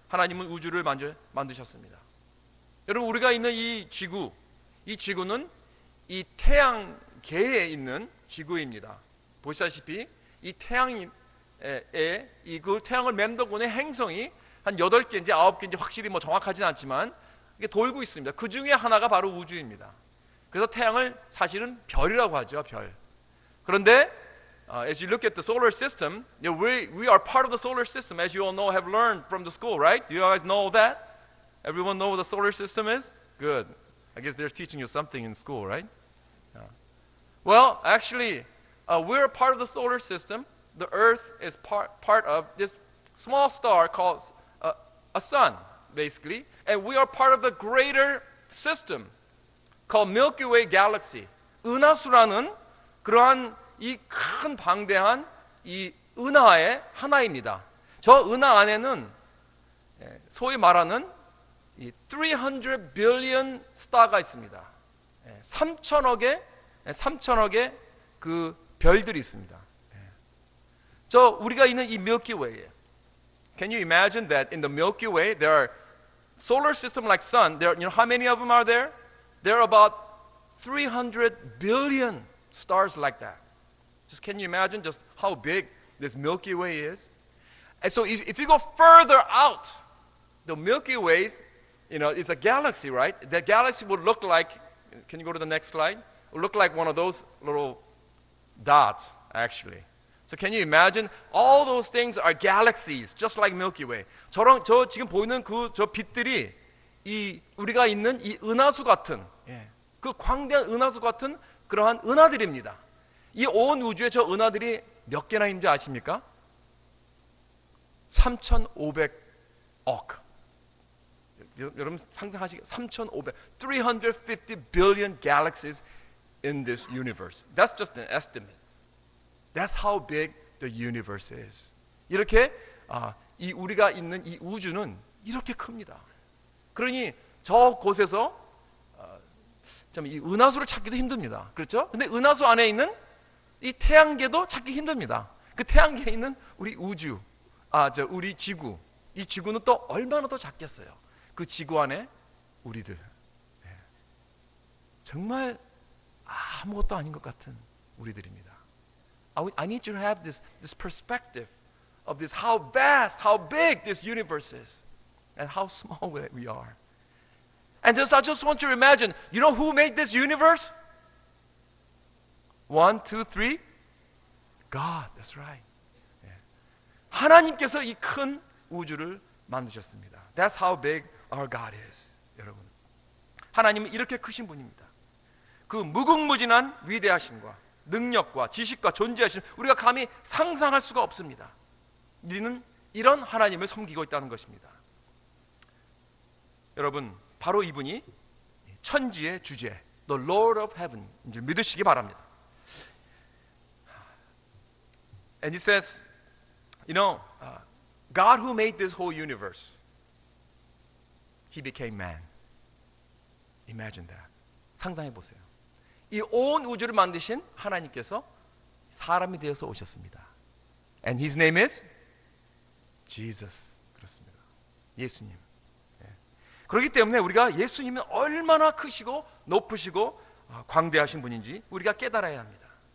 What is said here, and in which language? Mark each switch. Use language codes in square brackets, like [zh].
[ko] 하나님은 우주를 만드셨습니다. 여러분, 우리가 있는 이 지구는 이 태양계에 있는 지구입니다. 보시다시피 이 태양에 그 태양을 맴돌고는 행성이 한 8개인지 9개인지 확실히 정확하지는 않지만 이게 돌고 있습니다. 그 중에 하나가 바로 우주입니다. 그래서 태양을 사실은 별이라고 하죠, 별. [en] 그런데 as you look at the solar system, we are part of the solar system, as you all know, have learned from the school, right? Do you guys know that? Everyone know what the solar system is? Good. I guess they're teaching you something in school, right? Yeah. Well, actually, we're part of the solar system. The Earth is part of this small star called a sun, basically. And we are part of the greater system called Milky Way Galaxy. [ko] 은하수라는 그러한 이 큰 방대한 이 은하의 하나입니다. 저 은하 안에는 소위 말하는 이 [en] 300 billion star [ko] 가 있습니다. 3천억의 그 별들이 있습니다. 저 우리가 있는 이 Milky Way에, [en] can you imagine that in the Milky Way there are solar system like sun? There, how many of them are there? There are about 300 billion stars like that. Just can you imagine just how big this Milky Way is? And so if you go further out, the Milky Way, is a galaxy, right? The galaxy would look like, can you go to the next slide? It would look like one of those little dots, actually. So can you imagine? All those things are galaxies, just like Milky Way. [ko] 저 지금 보이는 저 빛들이 이 우리가 있는 이 은하수 같은, 그 광대한 은하수 같은 그러한 은하들입니다. 이 온 우주에 저 은하들이 몇 개나 있는지 아십니까? 3,500억. 여러분 상상하시게 [en] 350 billion galaxies in this universe. That's just an estimate. That's how big the universe is. [ko] 이렇게 이 우리가 있는 이 우주는 이렇게 큽니다. 그러니 저 곳에서 참 이 은하수를 찾기도 힘듭니다. 그렇죠? 근데 은하수 안에 있는 이 태양계도 찾기 힘듭니다. 그 태양계에 있는 우리 우주, 우리 지구, 이 지구는 또 얼마나 더 작겠어요. 그 지구 안에 우리들. 정말 아무것도 아닌 것 같은 우리들입니다. [en] I need you to have this perspective of this, how vast, how big this universe is, and how small we are. And I just want you to imagine, you know who made this universe? 1, 2, 3? God, that's right. [ko] 하나님께서 이 큰 우주를 만드셨습니다. [en] That's how big our God is. [ko] 여러분, 하나님은 이렇게 크신 분입니다. 그 무궁무진한 위대하심과 능력과 지식과 존재하심, 우리가 감히 상상할 수가 없습니다. 우리는 이런 하나님을 섬기고 있다는 것입니다. 여러분, 바로 이분이 천지의 주제, [en] The Lord of Heaven, [ko] 이제 믿으시기 바랍니다. [en] And he says, you know, God who made this whole universe, He became man. Imagine that. [ko] 상상해 보세요. 이 온 우주를 만드신 하나님께서 사람이 되어서 오셨습니다. [en] And His name is Jesus. [ko] 그렇습니다. 예수님. 그렇기 때문에 우리가 예수님은 얼마나 크시고 높으시고 광대하신 분인지 우리가 깨달아야 합니다.